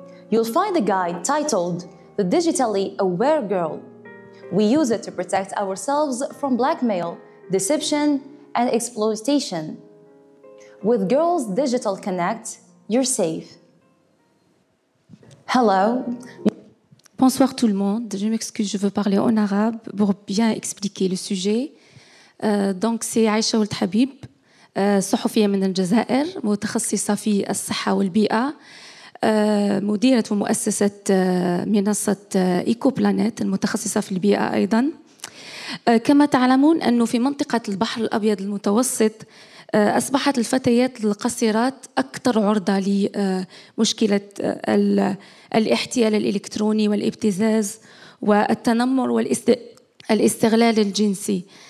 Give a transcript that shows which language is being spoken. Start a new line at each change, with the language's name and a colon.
English: You'll find a guide titled The Digitally Aware Girl. We use it to protect ourselves from blackmail, deception, and exploitation. With Girls Digital Connect, you're safe. Hello.
French: Bonsoir tout le monde. Je m'excuse, je veux parler en arabe pour bien expliquer le sujet. Donc c'est
Arabic: عايشة ولدحبيب، صحفية من الجزائر، متخصصة في الصحة والبيئة، مديرة ومؤسسة منصة إيكو بلانيت المتخصصة في البيئة أيضاً. كما تعلمون أنه في منطقة البحر الأبيض المتوسط أصبحت الفتيات القصيرات أكثر عرضة لمشكلة الاحتيال الإلكتروني والابتزاز والتنمر والاستغلال الجنسي.